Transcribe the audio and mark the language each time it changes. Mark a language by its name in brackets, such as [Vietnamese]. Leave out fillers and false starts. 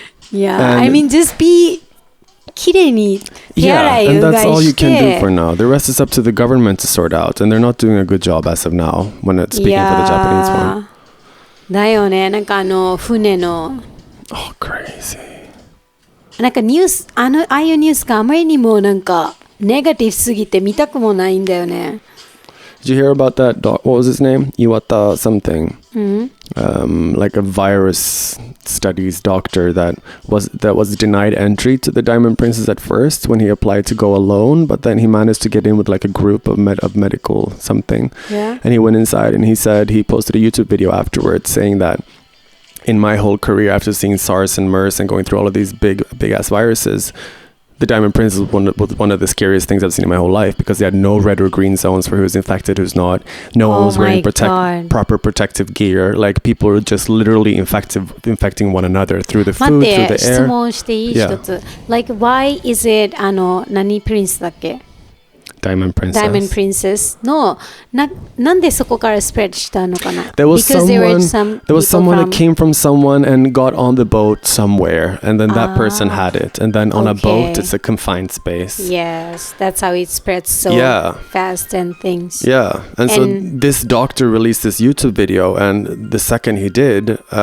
[English] Yeah, I mean just be [Japanese] きれいに手洗いうがいして [English] and that's all you can do for now. The rest is up to the government to sort out, and they're not doing a good job as of now when it's speaking for the Japanese one. [Japanese] だよね、なんか船の [English] Oh, crazy. [Japanese] なんかニュースああいうニュースがあまりにもなんかネガティブすぎて見たくもないんだよね。 [English] Did you hear about that what was his name? Iwata something. Like a virus studies doctor that was denied entry to the Diamond Princess at first when he applied to go alone, but then he managed to get in with like a group of medical something. Yeah. And he went inside and he said he posted a YouTube video afterwards saying that in my whole career after seeing SARS and MERS and going through all of these big ass viruses, the Diamond Princess was one of the scariest things I've seen in my whole life because they had no red or green zones for who's infected, who's not. No one was wearing proper protective gear. Like people were just literally infecting one another through the food, through the air. [Japanese] 質問していい一つ。 [English] Like why is it [Japanese] 何プリンスだっけ [English] Diamond Princess. [Japanese] Diamond Princess のなんでそこからスプレッドしたのかな [English] There was Because there was someone that came from someone and got on the boat somewhere, and then that person had it, and then on a boat it's a confined space. Yes, that's how it spreads so fast and things. Yeah, and so this doctor released this YouTube video, and the second he did,